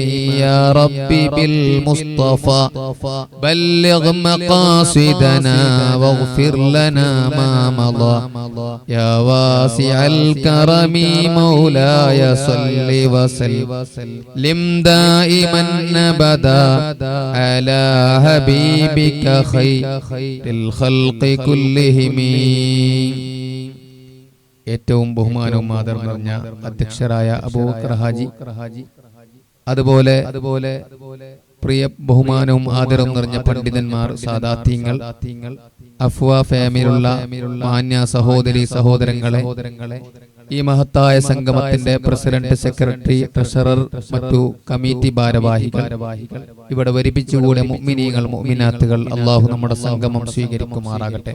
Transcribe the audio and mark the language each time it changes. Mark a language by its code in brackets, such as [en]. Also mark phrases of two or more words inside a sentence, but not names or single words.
[ar] يا ربي بالمصطفى بلغ مقاصدنا واغفر لنا ما مضى. يا واسع الكرم مولاي صل وسلم دائما أبدا على حبيبك خير الخلق كلهم. [ml] ഏറ്റവും ബഹുമാനവും ആദരവും നിറഞ്ഞ അധ്യക്ഷരായ അബൂബക്കർ ഹാജി, അതുപോലെ പ്രിയ ബഹുമാനവും ആദരവും നിറഞ്ഞ പണ്ഡിതന്മാർ, സാദാത്യങ്ങൾ, അഫ്വ ഫാമിലുള്ള മാന്യ സഹോദരി സഹോദരങ്ങളെ, ഈ മഹത്തായ സംഗമത്തിന്റെ പ്രസിഡന്റ്, സെക്രട്ടറി, ട്രഷറർ, മറ്റു കമ്മിറ്റി ഭാരവാഹികൾ, ഇവിടെ വരിപ്പിച്ചുകൂടെ മുഅ്മിനീങ്ങൾ, മുഅ്മിനാത്തുകൾ, അള്ളാഹു നമ്മുടെ സംഗമം സ്വീകരിക്കുമാറാകട്ടെ.